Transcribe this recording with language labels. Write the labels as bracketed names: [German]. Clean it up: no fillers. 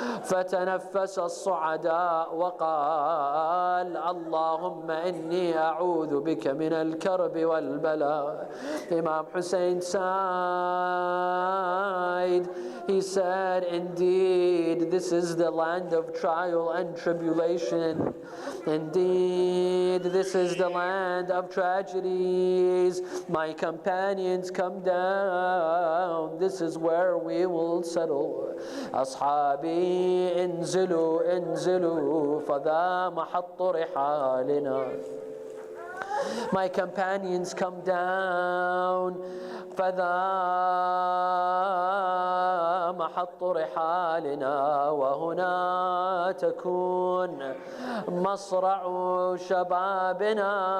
[Arabic] فتنفس الصعداء وقال اللهم إني أعوذ بك من الكرب والبلاء. [English] Imam Hussein sighed. He said, indeed, this is the land of trial and tribulation. Indeed, this is the land of tragedies. My companions, come down. This is where we will settle. [Arabic] أصحابي انزلوا انزلوا فذا محط رحالنا. [English] My companions, come down. [Arabic] فذا محط رحالنا وهنا تكون مصرع شبابنا.